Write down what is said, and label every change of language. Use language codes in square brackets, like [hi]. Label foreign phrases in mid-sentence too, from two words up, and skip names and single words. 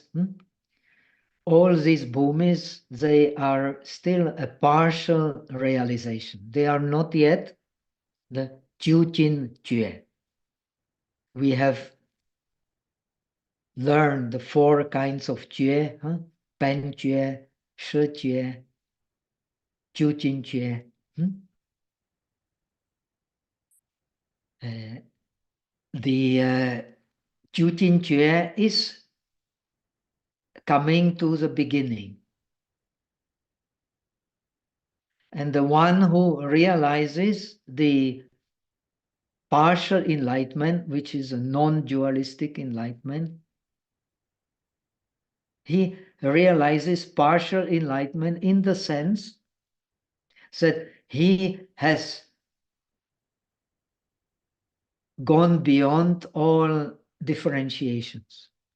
[en] All these bhumis, they are still a partial realization. They are not yet the Jujin Jue. We have learned the 4 kinds of Jue, Pen Jue, Shi Jue, Jujin Jue. The Jujin Jue is coming to the beginning. And the one who realizes the partial enlightenment, which is a non-dualistic enlightenment, he realizes partial enlightenment in the sense that he has gone beyond all differentiations.